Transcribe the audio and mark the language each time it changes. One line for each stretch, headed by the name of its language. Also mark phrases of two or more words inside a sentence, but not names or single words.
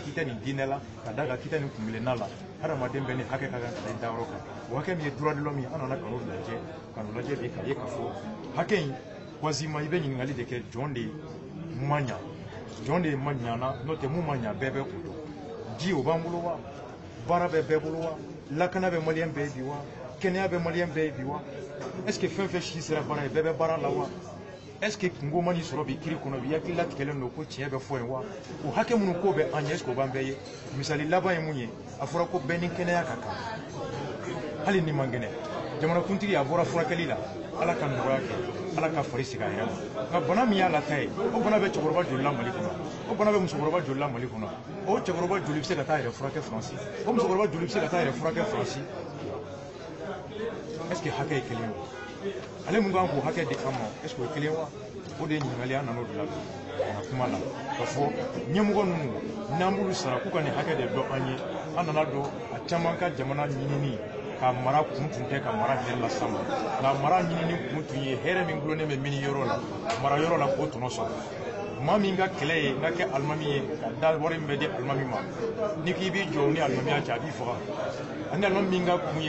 Bambara: k'i tɛ nin diinɛ la ka da kan k'i tɛ nin kunkelenna la hadamaden bɛɛ ni hakɛ ka kan ka da i dayɔrɔ kan o hakɛ min ye
French: droit de l'homme
Bambara: ye an nana ka n'o lajɛ bi k'a ye k'a fɔ hakɛ in quasiment i bɛ ɲininkali de kɛ jɔn de ma ɲa jɔn de ma ɲana n'o tɛ mun ma ɲa bɛɛ bɛ o dɔn ji o b'an bolo wa baara bɛ bɛɛ bolo wa lakana bɛ maliyɛn bɛɛ ye bi wa kɛnɛya bɛ maliyɛn bɛɛ ye bi wa
French: est ce que
Bambara: fɛn fɛn si sera baara ye bɛɛ bɛ baara la wa
French: est ce que
Bambara: kungo ma n'i sɔrɔ bi kiiri kɔnɔ bi hakili latigɛlen don ko tiɲɛ bɛ fɔ yen wa o hakɛ minnu ko bɛ an ɲɛ
French: est ce que
Bambara: o b'an bɛɛ ye misali laban ye mun ye a fɔra ko bɛɛ ni kɛnɛya ka kan hali ni man kɛnɛ jamanakuntigi a bɔra furakɛli la ala ka nɔgɔya kɛ ala ka fari sigi a yɛrɛ ma nka bana min y'a lata ye o bana bɛ cɛkɔrɔba joli la mali kɔnɔ o bana bɛ musokɔrɔba joli la mali kɔnɔ o cɛkɔrɔba joli bɛ se ka taa yɛrɛ furakɛ faransi o musokɔrɔba joli bɛ se ka taa yɛrɛ furakɛ faransi
French: est ce que
Bambara: hakɛ ye kelen ye ale mun kan k'o hakɛ di an ma
French: est ce
Bambara: que o ye kelen wa o de ye ɲininkali an nan'o de la ka kuma la ka fɔ ɲɛmɔgɔ ninnu n'an b'olu sara k'u ka nin hakɛ de dɔn an ye an nana dɔn a caman ka jamana ɲinini ka mara kun tun tɛ ka mara hɛrɛ la sama nka mara ɲinini kun tun ye hɛrɛ min gulonnen bɛ mini yɔrɔ la mara yɔrɔ la k'o tɔnɔ sɔrɔ maa min ka kɛlɛ ye n ka kɛ alimami ye ka da wari min bɛ di alimami ma ni k'i b'i jɔ ni alimamiya cɛ a b'i faga ani alimami min ka kun ye n